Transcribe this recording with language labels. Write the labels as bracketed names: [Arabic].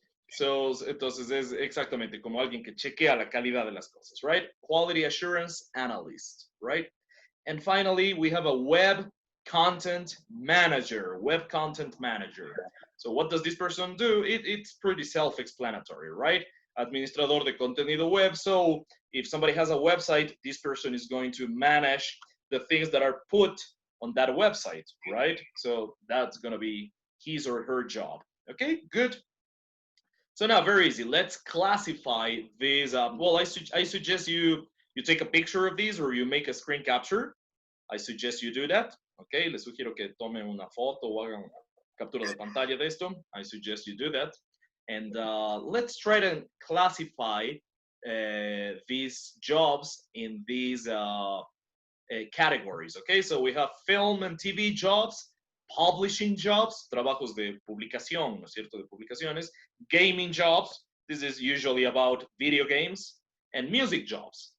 [Spanish] So, entonces es exactamente como alguien que chequea la calidad de las cosas, [English] right? Quality assurance analyst, right? And finally, we have a web content manager, web content manager. So what does this person do? It's pretty self-explanatory, right? [Spanish] Administrador de contenido web. [English] So if somebody has a website, this person is going to manage the things that are put on that website, right? So that's going to be his or her job. Okay, good. So now, very easy. Let's classify these. Well, I suggest you take a picture of these or you make a screen capture. I suggest you do that. [Spanish] Okay, les sugiero que tomen una foto o hagan captura de pantalla de esto. [English] I suggest you do that. And let's try to classify these jobs in these categories. Okay, so we have film and TV jobs, publishing jobs, [Spanish] trabajos de publicación, ¿no es cierto? De publicaciones, [English] gaming jobs, this is usually about video games, and music jobs.